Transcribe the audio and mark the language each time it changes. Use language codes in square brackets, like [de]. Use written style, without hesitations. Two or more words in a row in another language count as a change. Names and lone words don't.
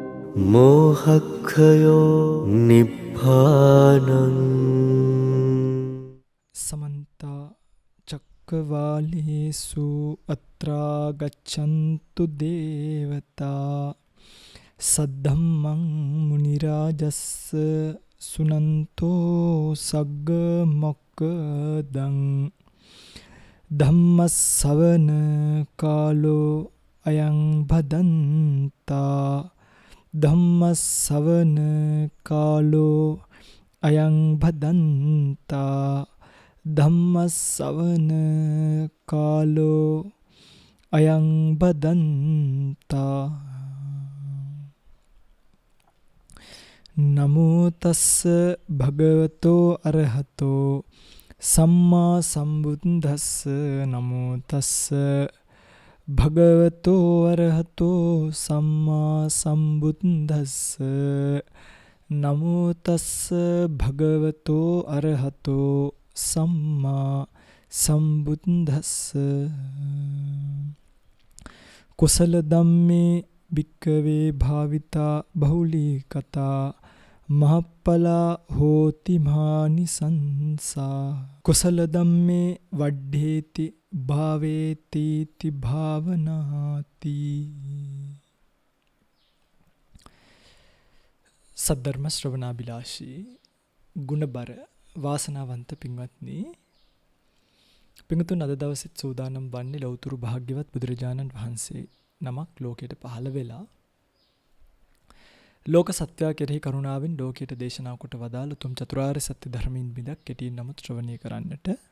[pi] මෝහක්ඛයෝ නිබ්බානං समन्ता चक्रवालेषु अत्रा गच्छन्तु देवता सद्धम्मं मुनिराजस्स सुनन्तो सग्ग मोक्कदं धम्मස්සවන කාලෝ අයං භදන්තා ධම්මස්සවන කාලෝ අයං භදන්තා ධම්මස්සවන කාලෝ අයං භදන්තා නමෝ තස්ස භගවතෝ අරහතෝ සම්මා සම්බුද්දස්ස නමෝ තස්ස භගවතෝ අරහතෝ සම්මා සම්බුද්දස්ස නමෝ තස්ස භගවතෝ අරහතෝ සම්මා සම්බුද්දස්ස කුසල ධම්මේ භික්ඛවේ භාවිතා බහුලී කතා මහප්පලා හෝති මානිසංසා කුසල ධම්මේ වඩ්ඩේති භාවේති ති භාවනාති. [si] සද්ධර්ම ශ්‍රවණාබිලාෂී ගුණබර වාසනාවන්ත පින්වත්නි, පින්තුන් අද දවසෙත් සූදානම් වන්නේ ලෞතුරු භාග්‍යවත් බුදුරජාණන් වහන්සේ නමක් ලෝකයට පහළ වෙලා ලෝක සත්‍යය කෙරෙහි කරුණාවෙන් ලෝකයට දේශනා කොට වදාළ උතුම් චතුරාර්ය සත්‍ය ධර්මයෙන් බිඳක් කෙටියෙන් නමුත් ශ්‍රවණය කරන්නට.